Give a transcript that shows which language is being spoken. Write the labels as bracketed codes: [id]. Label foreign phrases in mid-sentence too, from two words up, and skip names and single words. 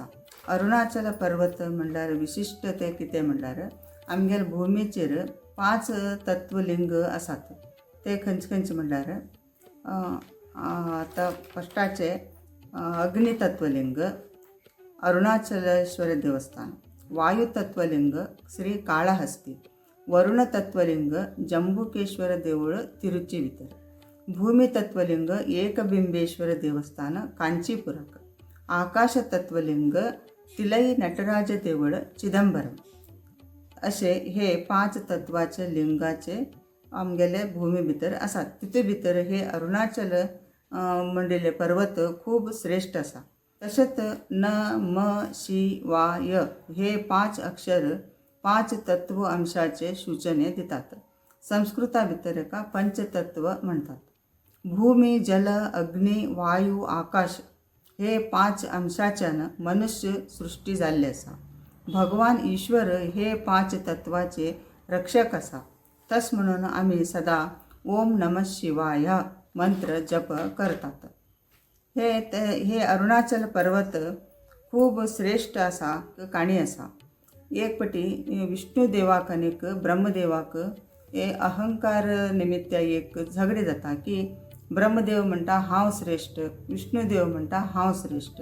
[kok] अरुणाचल पर्वत म्हणल्यार विशिष्ट ते कितें म्हणल्यार आमगेर भूमीचेर 5 तत्वलिंग आसात. ते खंयचे खंयचे म्हणल्यार आता फस्टाचे अग्नितत्वलिंग अरुणाचलेश्वर देवस्थान, वायु तत्वलिंग श्री काळहस्ती, वरुण तत्वलिंग जंबुकेश्वर देऊळ तिरुची भितर, भूमी तत्वलिंग एकबिंबेश्वर देवस्थान कांचीपुरक, आकाश तत्वलिंग तिलई नटराज देऊळ चिदंबरम. असे हे 5 तत्वाचे लिंगाचे आमगेले भूमी भितर आसात. तितून भितर हे अरुणाचल मंडले पर्वत खूब श्रेष्ठ आसा. तशेंच न म शि वा य हे 5 अक्षर 5 तत्व अंशाचे सूचने दितात. संस्कृता भितर एका पंचतत्व म्हणतात. भूमी जल अग्नी वायू आकाश हे 5 अंशाच्यान मनुष्य सृष्टी जाल्ली आसा. भगवान ईश्वर हे 5 तत्वाचे रक्षक आसा. तस म्हणून आम्ही सदा ओम नमः शिवाय मंत्र जप करतात. हे अरुणाचल पर्वत खूब श्रेष्ठ आसा, काणी आसा. एक पटी विष्णुदेवाक आनीक ब्रह्मदेवाक हे अहंकार निमित्त एक झगडी जाता की ब्रह्मदेव म्हणटा हांव श्रेष्ठ, विष्णुदेव म्हणटा हांव श्रेष्ठ.